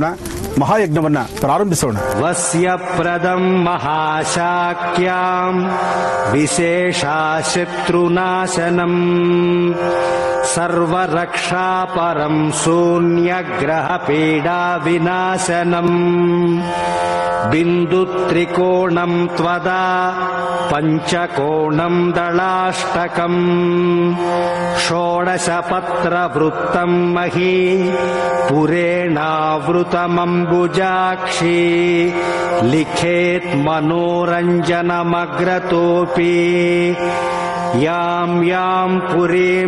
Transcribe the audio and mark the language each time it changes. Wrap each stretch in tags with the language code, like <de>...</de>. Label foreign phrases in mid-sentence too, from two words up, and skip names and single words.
<kn>ಮಹಾಯಜ್ಞವನ್ನ ಪ್ರಾರಂಭಿಸೋಣ.</kn> <sa>ವಸ್ಯಪ್ರದಂ ಮಹಾಶಾಕ್ಯಾಂ ವಿಶೇಷಾ ಶತ್ರುನಾಶನಂ ಸರ್ವರಕ್ಷಾಪರಂ ಶೂನ್ಯಗ್ರಹ ಪೀಡಾ ವಿನಾಶನಂ ಬಿಂದುತ್ರಿಕೋಣಂ ತ್ವದಾ ಪಂಚಕೋಣಂ ದಳಾಷ್ಟಕಂ ಷೋಡಶಪತ್ರವೃತ್ತಂ ಮಹೀ ಪುರೇಣಾವೃತಮಂಬುಜಾಕ್ಷಿ ಲಿಖೇತ್ ಮನೋರಂಜನಮಗ್ರತೋಪಿ ಯಾಂ ಯಾಂ ಪುರೀಂ</sa>